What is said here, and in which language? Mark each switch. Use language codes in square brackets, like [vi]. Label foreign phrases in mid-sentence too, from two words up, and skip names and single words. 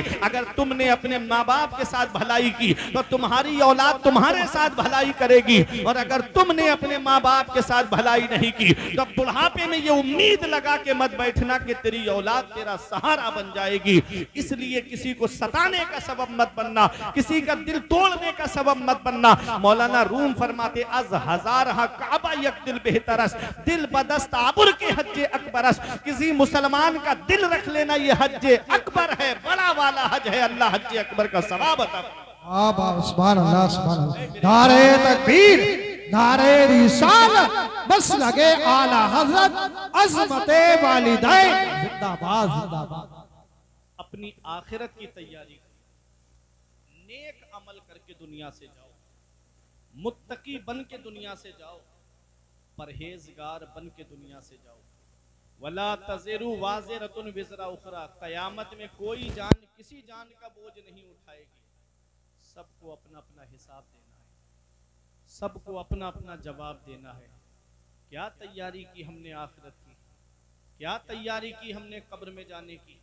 [hi] अगर तुमने अपने माँ बाप के साथ भलाई की तो तुम्हारी औलाद तुम्हारे साथ भलाई करेगी, और अगर तुमने अपने माँ बाप के साथ भलाई नहीं की तो बुढ़ापे में ये उम्मीद लगा के मत बैठना कि तेरी औलाद तेरा सहारा बन जाएगी। इसलिए किसी को सताने का सबब मत बनना, किसी का दिल तोड़ने का सबब मत बनना। मौलाना रूम फरमाते [fa] از هزار کعبه یک دل بهترست، دل بدست آور که حج اکبرست. [hi] किसी मुसलमान का दिल रख लेना ये हज्जे अकबर है, बड़ा वाला हज है, अल्लाह हज्जे अकबर का सवाब अता। [ar] سبحان الله, سبحان الله. [hi] नारे तकबीर, नारे रिसालत, बस लगे आला हजरत, अज़मते वालिदैन, जिंदाबाद जिंदाबाद। अपनी आखिरत की तैयारी, नेक अमल करके दुनिया से जाओ, मुत्तकी बन के दुनिया से जाओ, परहेजगार बन के दुनिया से जाओ। [ar] ولا تزر وازرة وزر أخرى, [hi] क़यामत में कोई जान किसी जान का बोझ नहीं उठाएगी। सबको अपना अपना हिसाब देना है, सबको अपना अपना जवाब देना है। क्या तैयारी की हमने आखिरत की, क्या तैयारी की हमने कब्र में जाने की।